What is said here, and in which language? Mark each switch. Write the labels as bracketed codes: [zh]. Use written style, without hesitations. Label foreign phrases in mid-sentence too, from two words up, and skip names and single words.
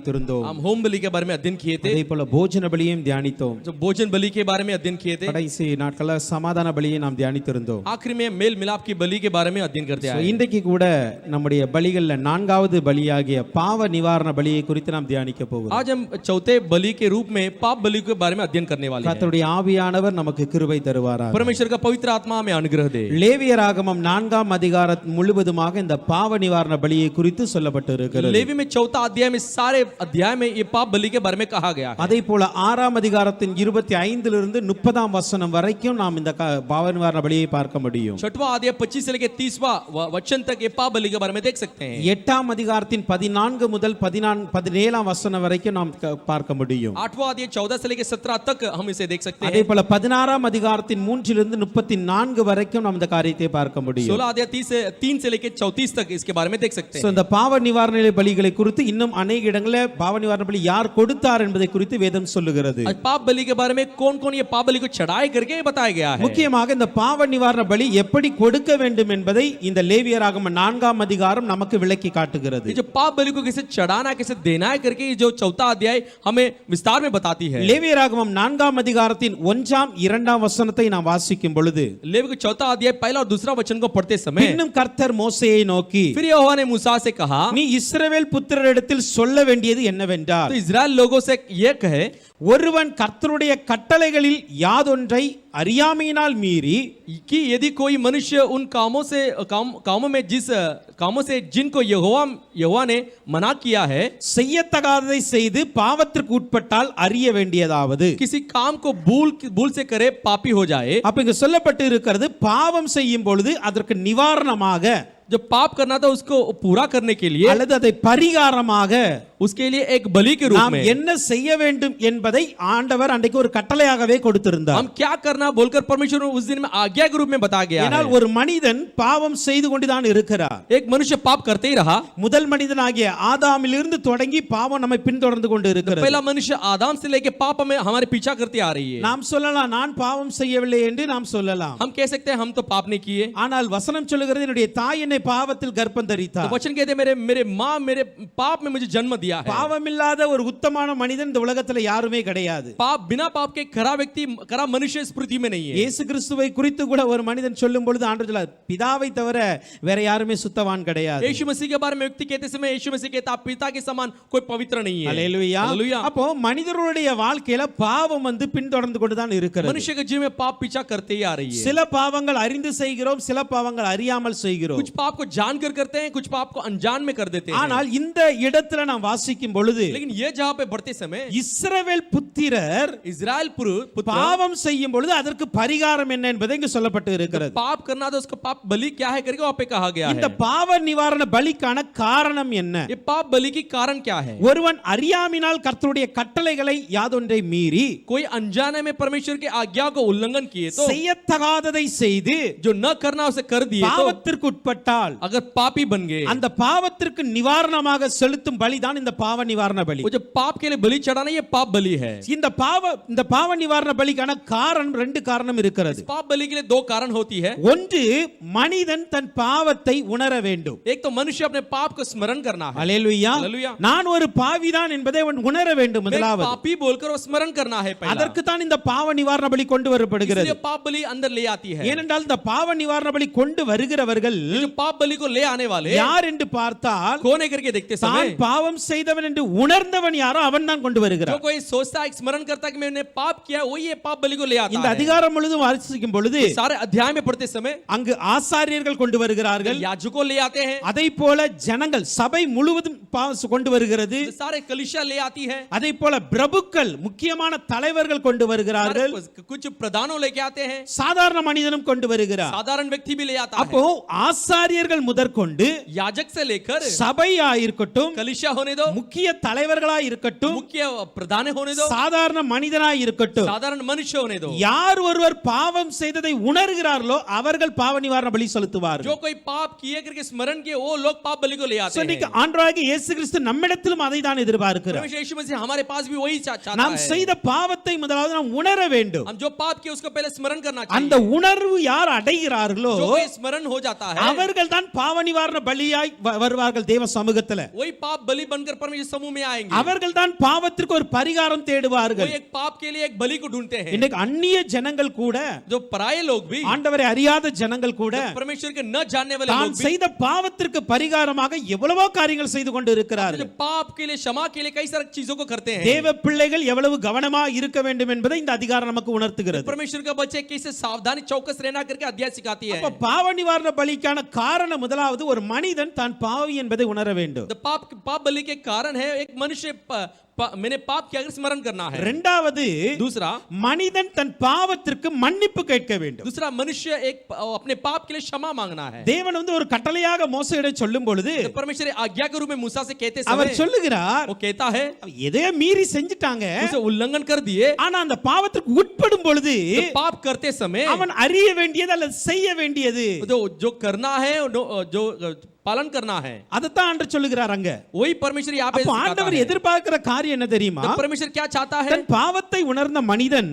[ta] தியானித்திருந்தோம். [hi] हम होम बलि के बारे में अध्ययन किए थे, [ta] அதேபோல போஜன பலியையும் தியானித்தோம். [hi] जो भोजन बलि के बारे में अध्ययन किए थे, [ta] கடைசி நாட்கள்ல சமாதான பலியை நாம் தியானித்திருந்தோம். [hi] आखिर में मेल मिलाप की बलि के बारे में अध्ययन करते आए। [ta] இன்றைக்கு கூட நம்முடைய பலிகள்ல நான்காவது பலியாகிய பாவ நிவாரண பலியை குறித்து நாம் தியானிக்க போகிறோம். [hi] आज हम चौथे बलि के रूप में पाप बलि के बारे में अध्ययन करने वाले हैं। [ta] கர்த்தருடைய ஆவியானவர் நமக்கு கிருபை தருவாராக. [hi] परमेश्वर का पवित्र आत्मा हमें अनुग्रह दे। [ta] லேவியராகமம் 4ஆம் அதிகாரம் முழுவதுமாக இந்த பாவ நிவாரண பலியை குறித்து சொல்லப்பட்டிருக்கிறது. [hi] लेवी में चौथा अध्याय में सारे अध्याय में ये पाप बलि के बारे में कहा गया है। [ta] அதேபோல 6ஆம் அதிகாரத்தின் 25 30ஆம் வசனம் வரைக்கும் நாம் இந்த பாவ நிவாரண பலியை பார்க்க முடியும். [hi] छठवां अध्याय 25 से लेकर 30वां वचन तक ये पाप बलि के बारे में देख सकते हैं। [ta] 8ஆம் அதிகாரத்தின் 14 முதல் 17ஆம் வசனம் வரைக்கும் நாம் பார்க்க முடியும். [hi] 8वां अध्याय 14 से लेकर 17 तक हम इसे देख सकते हैं। [ta] அதேபோல 16ஆம் அதிகாரத்தின் 3 34 வரைக்கும் நாம் இந்த காரியத்தை பார்க்க முடியும். [hi] 16 अध्याय 3 से लेकर 34 तक इसके बारे में देख सकते हैं। [ta] இந்த பாவ நிவாரண பலிகளை குறித்து இன்னும் अनेक இடங்களில் பாவ நிவாரண பலி யார் கொடுத்தார் என்பதை குறித்து வேதம் சொல்லுகிறது. [hi] पाप बलि के बारे में कौन-कौन ये पाप बलि को चढ़ाई करके बताया गया है। [ta] முக்கியமாக இந்த பாவ நிவாரண பலி எப்படி கொடுக்க வேண்டும் என்பதை இந்த லேவியராகமம் 4ஆம் அதிகாரம் நமக்கு விளக்கி காட்டுகிறது. [hi] ये जो पाप बलि को कैसे चढ़ाना कैसे देना है करके जो चौथा अध्याय हमें विस्तार में बताती है। [ta] லேவியராகமம் 4ஆம் அதிகாரத்தின் 1ஆம் 2ஆம் வசனத்தை நாம் வாசிக்கும் பொழுது [hi] लेवी का चौथा अध्याय पहला और दूसरा वचन को पढ़ते समय [ta] இன்னும் கர்த்தர் மோசேயை நோக்கி [hi] फिर यहोवा ने मूसा से कहा, [ta] நீ இஸ்ரவேல் புத்திரரிடத்தில் சொல்ல வேண்டியது என்னவென்றால், [hi] तो इस्राएल लोगों से ये कहे, [ta] ஒருவன் கர்த்தருடைய கட்டளைகளில் யாதொன்றை அறியாமையினால் மீறி [hi] कि यदि कोई मनुष्य उन कामों में जिस कामों से जिनको यहोवा ने मना किया है [ta] செய்யத்தகாததை செய்து பாவத்திற்கு உட்பட்டால் அறிய வேண்டியதாவது, [hi] किसी काम को भूल से करे पापी हो जाए। [ta] அப்ப இங்க சொல்லப்பட்டு இருக்கிறது, பாவம் செய்யும் பொழுது அதற்கு நிவாரணமாக [hi] जो पाप करना था उसको पूरा करने के लिए [ta] அல்லது அதை பரிகாரமாக [hi] उसके लिए एक बलि के रूप [ta] நாம் [hi] में [ta] என்ன செய்ய வேண்டும் என்பதை ஆண்டவர் அன்றைக்கு ஒரு கட்டளையாகவே கொடுத்திருந்தார். [hi] हम क्या करना बोलकर परमेश्वर ने उस दिन में आज्ञा के रूप में बताया गया [ta] ஏனால் [hi] है। [ta] ஒரு மனிதன் பாவம் செய்து கொண்டுதான் இருக்கிறார். [hi] एक मनुष्य पाप करते ही रहा। [ta] முதல் மனிதனாகிய ஆதாமிலிருந்து தொடங்கி பாவம் நம்மை பின்தொடர்ந்து கொண்டு இருக்கிறது. [hi] पहला मनुष्य आदम से लेके पाप हमें हमारे पीछा करती आ रही है। [ta] நாம் சொல்லலாம், நான் பாவம் செய்யவில்லை என்று நாம் சொல்லலாம். [hi] हम कह सकते हैं हम तो पाप नहीं किए। [ta] ஆனால் வசனம் சொல்லுகிறது, என்னுடைய தாய் என்னை பாவத்தில் கர்ப்பம் [hi] तो [ta] தரித்தார். [hi] वचन कहते मेरे माँ मेरे पाप में मुझे जन्म दिया है। [ta] பாவமில்லாத ஒரு உத்தமமான மனிதன் இந்த உலகத்துல யாருமே கிடையாது. [hi] पाप बिना पाप के खरा व्यक्ति खरा मनुष्य इस पृथ्वी में नहीं है। [ta] இயேசு கிறிஸ்துவை குறித்து கூட ஒரு மனிதன் சொல்லும் பொழுது ஆண்டவர் சொல்றார், பிதாவை தவிர வேற யாருமே சுத்தவான் கிடையாது. [hi] यीशु मसीह के बारे में व्यक्ति कहते समय यीशु मसीह कहता पिता के समान कोई पवित्र नहीं है। [ta] அல்லேலூயா. [hi] हालेलुया। [ta] அப்போ மனிதர்களுடைய வாழ்க்கையில பாவம் வந்து பின்தொடர்ந்து கொண்டுதான் இருக்கிறது. [hi] मनुष्य के जीवन में पाप पीछा करते ही आ रही है। [ta] சில பாவங்கள் அறிந்து செய்கிறோம், சில பாவங்கள் அறியாமல் செய்கிறோம். [hi] कुछ पाप को जानकर करते हैं, कुछ पाप को अनजान में कर देते हैं। [ta] ஆனால் இந்த இடத்துல நாம் வாசிக்கும் பொழுது [hi] लेकिन ये जहाँ पे बढ़ते समय [ta] இஸ்ரவேல் புத்திரர் [hi] इस्राएल पुत्र [ta] பாவம் செய்யும் பொழுது அதற்கு பரிகாரம் என்ன என்பதை இங்கு சொல்லப்பட்டு இருக்கிறது. [hi] पाप करना था उसका पाप बलि क्या है करके वहाँ पे कहा गया [ta] இந்த [hi] है। [ta] பாவ நிவாரண பலிக்கான காரணம் என்ன? [hi] ये पाप बलि की कारण क्या है? [ta] ஒருவன் அறியாமையினால் கர்த்தருடைய கட்டளைகளை யாதொன்றை மீறி [hi] कोई अनजाने में परमेश्वर की आज्ञा को उल्लंघन किए तो [ta] செய்யத்தகாததை செய்து [hi] जो न करना उसे कर दिए तो [ta] பாவத்திற்கு உட்பட்டால் [hi] अगर पापी बन गए [ta] அந்த பாவத்திற்கு நிவாரணமாக செலுத்தும் பலிதான் இந்த பாவ நிவாரண பலி. [hi] वो जो पाप के लिए बलि चढ़ाना ये पाप बलि है। [ta] இந்த பாவ நிவாரண பலிக்கான காரணம், ரெண்டு காரணம் இருக்கிறது. [hi] पाप बलि के लिए दो कारण होती है। [ta] ஒன்று, மனிதன் தன் பாவத்தை உணர வேண்டும். [hi] एक तो मनुष्य अपने पाप को स्मरण करना है। [ta] அல்லேலூயா. [hi] हालेलुया। [ta] நான் ஒரு பாவிதான் என்பதை அவன் உணர வேண்டும். முதலாவது [hi] पापी बोलकर वो स्मरण करना है पहला। [ta] அதற்கு தான் இந்த பாவ நிவாரண பலி கொண்டு வரப்படுகிறது. [hi] इसलिए पाप बलि अंदर ले आती है। [ta] ஏனென்றால் இந்த பாவ நிவாரண பலி கொண்டு வருகிறவர்கள் [hi] जो पाप बलि को ले आने वाले [ta] யார் என்று பார்த்தால், [hi] कौन है करके देखते समय [ta] தான் பாவம் செய்தவன் என்று உணர்ந்தவன் யாரோ அவன் தான் கொண்டு [hi] जो [ta] வருகிறான். [hi] कोई सोचता है स्मरण करता है कि मैंने पाप किया वो ये पाप बलि को ले आता [ta] இந்த [hi] है। [ta] அதிகாரம் முழுதும் வாசிக்கும் பொழுது [hi] सारे अध्याय में पढ़ते समय [ta] அங்கு ஆசாரியர்கள் கொண்டு வருகிறார்கள். [hi] याजकों ले आते हैं, [ta] அதை போல ஜனங்கள் சபை முழுவதும் கொண்டு வருகிறது. [hi] सारे कलीसिया ले आती है, [ta] அதை போல பிரபுக்கள் முக்கியமான தலைவர்கள் கொண்டு வருகிறார்கள். [hi] कुछ प्रधानों लेके आते हैं, [ta] சாதாரண மனிதனும் கொண்டு வருகிறார். [hi] साधारण व्यक्ति भी ले आता [ta] அப்போ [hi] है। [ta] ஆசாரியர்கள் முதற்கொண்டு [hi] याजक से लेकर [ta] சபையா இருக்கட்டும், [hi] कलीसिया होने दो, [ta] முக்கிய தலைவர்களா இருக்கட்டும், [hi] मुख्य प्रधान होने दो, [ta] சாதாரண மனிதனாய் இருக்கட்டும், [hi] साधारण मनुष्य होने दो। [ta] யார் ஒருவர் பாவம் செய்ததை உணர்கிறார்களோ அவர்கள் பாவ நிவாரண பலி செலுத்துவார்கள். [hi] जो कोई पाप किए करके स्मरण किए वो लोग पाप बलि को ले आते [ta] இன்னைக்கு [hi] हैं। [ta] ஆண்டவராகிய இயேசு கிறிஸ்து நம்மிடத்திலும் அதை தான் எதிர்பார்க்கிறார். [hi] परमेश्वर यीशु मसीह हमारे पास भी वही चाहता [ta] நாம் [hi] है। [ta] செய்த பாவத்தை முதலாவது நாம் உணர வேண்டும். [hi] हम जो पाप किए उसको पहले स्मरण करना [ta] அந்த [hi] चाहिए। [ta] உணர்வு யார் அடைகிறார்களோ [hi] जो कोई स्मरण हो जाता है [ta] அவர்கள் தான் பாவ நிவாரண பலியாய் வருவார்கள் தேவ சமூகத்துல. [hi] वही पाप बलि बनकर परमेश्वर समूह में आएंगे। [ta] அவர்கள் தான் பாவத்திற்கு ஒரு பரிகாரம் தேடுவார்கள். [hi] वो एक पाप के लिए एक बलि को ढूंढते हैं। [ta] இன்னைக்கு அந்நிய ஜனங்கள் கூட, [hi] जो पराये लोग भी, [ta] ஆண்டவரை அறியாத ஜனங்கள் கூட [hi] परमेश्वर के न जानने वाले [ta] தான் [hi] लोग भी [ta] செய்த பாவத்திற்கு பரிகாரமாக எவ்வளவோ காரியங்கள் செய்து கொண்டு [hi] जो [ta] இருக்கிறார்கள். [hi] पाप के लिए क्षमा के लिए कई सारी चीजों को करते हैं। [ta] தேவ பிள்ளைகள் எவ்வளவு கவனமா இருக்க வேண்டும் என்பதை இந்த அதிகாரம் நமக்கு உணர்த்துகிறது. [hi] परमेश्वर का बच्चे कैसे सावधानी चौकस रहना करके अध्याय सिखाती है। [ta] அப்ப பாவ நிவாரண பலிக்கான காரணம் முதலாவது ஒரு மனிதன் தான் பாவி என்பதை உணர வேண்டும். [hi] The पाप बलि के कारण है एक मनुष्य मैंने पाप किया अगर स्मरण करना है। [ta] இரண்டாவது [hi] दूसरा [ta] மனிதன் தன் பாவத்திற்கு மன்னிப்பு கேட்க வேண்டும். [hi] दूसरा मनुष्य एक अपने पाप के लिए क्षमा मांगना है। [ta] தேவன் ஒரு கட்டளையாக மோசேயிடம் சொல்லும் பொழுது [hi] तो परमेश्वर आज्ञा के रूप में मूसा से कहते [ta] அவர் [hi] समय [ta] சொல்லுகிறார், [hi] वो कहता है [ta] எதையோ மீறி செஞ்சிட்டாங்க, [hi] उसे उल्लंघन कर दिए। [ta] ஆனா அந்த பாவத்திற்கு உட்படும் பொழுது [hi] तो पाप करते समय [ta] அவன் அறிய வேண்டியது அல்லது செய்ய வேண்டியது [hi] जो करना है जो पालन करना है [ta] அதைத்தான் ஆண்டவர் சொல்லுகிறார். அங்க [hi] वही परमेश्वर यहाँ पे [ta] அப்ப [hi] सिखाता [ta] ஆண்டவர் [hi] है। [ta] எதிர்பார்க்கிற காரியம் என்ன தெரியுமா? [hi] तो परमेश्वर क्या चाहता है? [ta] தன் பாவத்தை உணர்ந்த மனிதன்